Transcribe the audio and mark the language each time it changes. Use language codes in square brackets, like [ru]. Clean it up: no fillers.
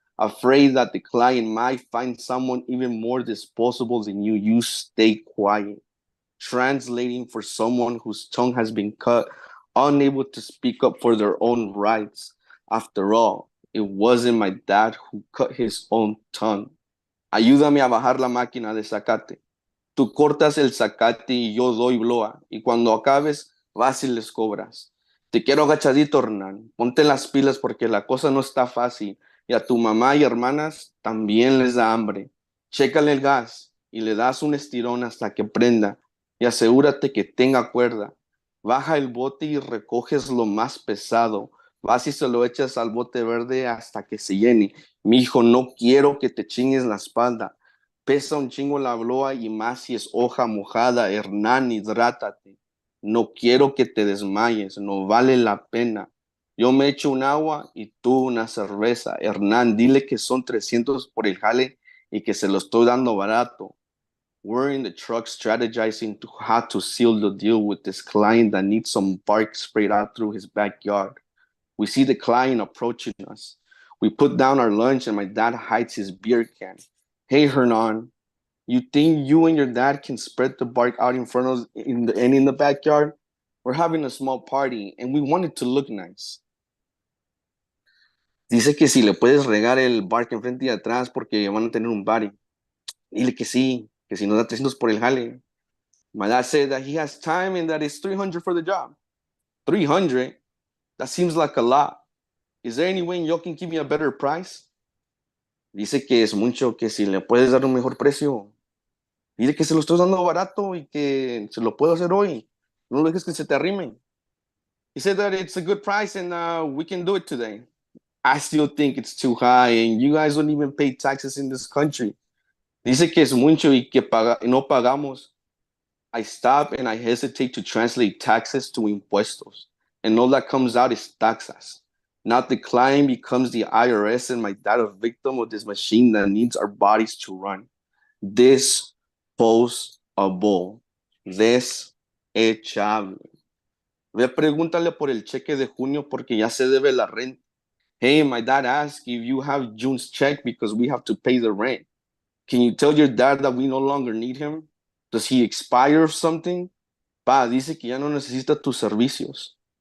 [en] Afraid that the client might find someone even more disposable than you, you stay quiet. Translating for someone whose tongue has been cut, unable to speak up for their own rights. After all, it wasn't my dad who cut his own tongue. [es] Ayúdame a bajar la máquina de zacate. Tú cortas el zacate y yo doy bloa. Y cuando acabes, vas y les cobras. Te quiero agachadito, Hernán. Ponte las pilas porque la cosa no está fácil. Y a tu mamá y hermanas también les da hambre. Chécale el gas y le das un estirón hasta que prenda. Y asegúrate que tenga cuerda. Baja el bote y recoges lo más pesado. Vas y se lo echas al bote verde hasta que se llene. Mi hijo, no quiero que te chingues la espalda. Pesa un chingo la bloa y más si es hoja mojada. Hernán, hidrátate. No quiero que te desmayes, no vale la pena. Yo me echo un agua y tú una cerveza. Hernán, dile que son 300 por el jale y que se lo estoy dando barato. [en] We're in the truck strategizing to how to seal the deal with this client that needs some bark sprayed out through his backyard. We see the client approaching us. We put down our lunch and my dad hides his beer can. Hey, Hernan, you think you and your dad can spread the bark out in front of in the backyard? We're having a small party and we want it to look nice. [es] Dice que si le puedes regar el bark enfrente y atrás porque van a tener un party. Dile que sí, que si nos da 300 por el jale. [en] My dad said that he has time and that it's 300 for the job. 300? That seems like a lot. Is there any way y'all can give me a better price? [es] Dice que es mucho, que si le puedes dar un mejor precio. Dile que se lo estoy dando barato y que se lo puedo hacer hoy. No lo dejes que se te arrime. [en] He said that it's a good price and we can do it today. I still think it's too high and you guys don't even pay taxes in this country. [es] Dice que es mucho y que no pagamos. [en] I stop and I hesitate to translate taxes to impuestos. And all that comes out is taxas. Not the client becomes the IRS and my dad a victim of this machine that needs our bodies to run. Disposable. Desechable. [es] Ve, pregúntale por el cheque de junio porque ya se debe la renta. [en] Hey, my dad asked if you have June's check because we have to pay the rent. Can you tell your dad that we no longer need him? Does he expire or something? [es] Pa, dice que ya no necesita tus servicios.